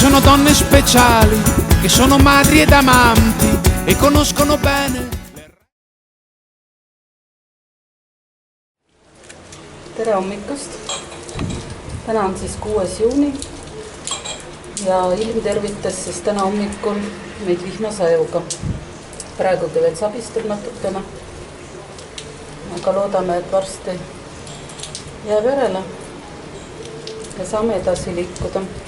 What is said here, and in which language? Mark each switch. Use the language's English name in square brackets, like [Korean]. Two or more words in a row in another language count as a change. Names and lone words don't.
[Italian] donne speciali che sono madri ed amanti e conoscono bene. [Estonian] Tere hommikust! Täna on siis 6. juuni ja ilm tervitas siis täna hommikul meid vihmasajuga. Praegugi veel sabistab natukene, aga loodame, et varsti jääb järele ja saame edasi liikuda.